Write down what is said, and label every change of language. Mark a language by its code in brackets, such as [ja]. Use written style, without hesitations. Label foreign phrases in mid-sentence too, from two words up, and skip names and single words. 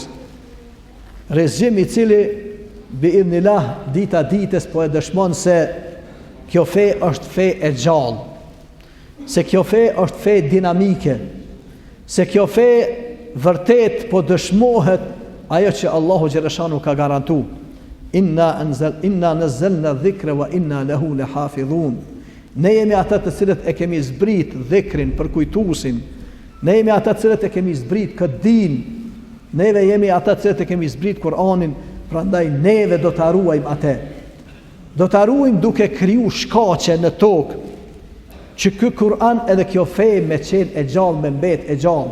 [sq] Rizim i cili [ar] بإذن الله [sq] dita ditës po e dëshmon se kjo fe është fe e gjallë, se kjo fe është fe dinamike, se kjo fe vërtet po dëshmohet ajo që Allahu Gjereshanu ka garantu. [ar] إنا نزلنا الذكر وإنا له لحافظون. [sq] Ne jemi ata të cilët e kemi zbrit dhikrin për kujtusin, ne jemi ata të cilët e kemi zbrit këtë din, neve jemi ata të cilët e kemi zbrit Kur'anin, prandaj neve do ta ruajmë atë. Do ta ruajmë duke kriju shkaqe në tokë, që ky Kur'an edhe kjo fe me qenë e gjallë, me mbet e gjallë.